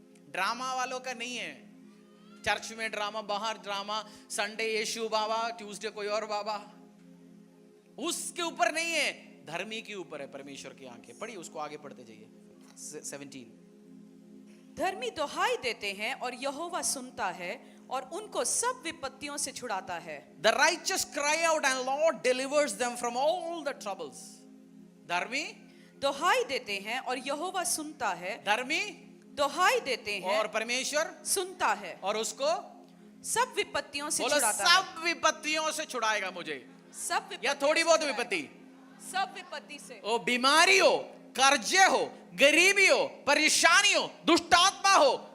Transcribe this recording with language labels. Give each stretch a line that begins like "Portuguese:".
Hindi: Drama वालों का नहीं है। चर्च में ड्रामा, बाहर ड्रामा, संडे यीशु बाबा, ट्यूसडे कोई और बाबा, उसके ऊपर नहीं है, धर्मी के ऊपर है परमेश्वर की आंखें। पढ़िए उसको, आगे पढ़ते जाइए। 17। धर्मी दोहाई देते हैं और यहोवा सुनता है और उनको सब विपत्तियों से छुड़ाता है।
English: The righteous cry out and Lord delivers them from all the troubles.
Hindi: धर्मी दोहाई देते हैं और यहोवा सुनता है। धर्मी दोहाई देते हैं और परमेश्वर सुनता है और उसको सब विपत्तियों से बोलो छुड़ाता है। सब विपत्तियों से छुड़ाएगा मुझे, सब या विपत्तियों थोड़ी से बहुत छुड़ाएगा। विपत्ति, सब विपत्ति से। वो बीमारी हो, कर्जे हो, गरीबी हो, परेशानी हो, दुष्टात्मा हो,